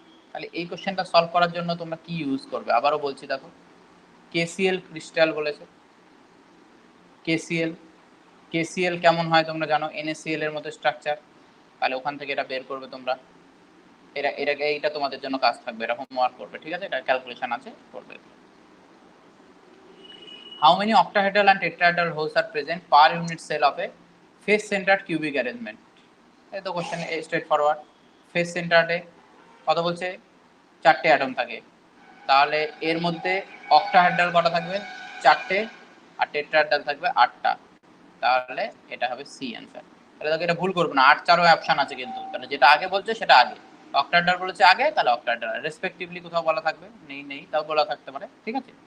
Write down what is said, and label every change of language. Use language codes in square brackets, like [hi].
[bn] তাহলে এই কোশ্চেনটা সলভ করার জন্য তোমরা কি ইউজ করবে, আবারও বলছি দেখো, KCl ক্রিস্টাল বলেছে, KCl, KCl কেমন হয় তোমরা জানো, NaCl এর মতো স্ট্রাকচার, তাহলে ওখান থেকে এটা বের করবে তোমরা, এইটা তোমাদের জন্য কাজ থাকবে, এটা হোমওয়ার্ক করবে, ঠিক আছে, এটা ক্যালকুলেশন আছে, করবে। [en] How many octahedral and tetrahedral holes are present per unit cell of a face-centered cubic arrangement? [bn] এই তো কোশ্চেন স্ট্রেট ফরওয়ার্ড। ফেস সেন্টারে কত বলছে, 4টে অ্যাটম থাকে, তাহলে এর মধ্যে অক্টাহেড্রাল কটা থাকবে, 4টে, আর টেট্রাহেড্রাল থাকবে 8টা, তাহলে এটা হবে সি অ্যান্সার। তাহলে দেখো এটা ভুল করবো না, 8 4 অপশন আছে কিন্তু, তাহলে যেটা আগে বলছে সেটা আগে, অক্টাহেড্রাল বলেছে আগে, তাহলে অক্টাহেড্রাল রেসপেক্টিভলি কোথাও বলা থাকবে, নেই তাও বলা থাকতে পারে, ঠিক আছে।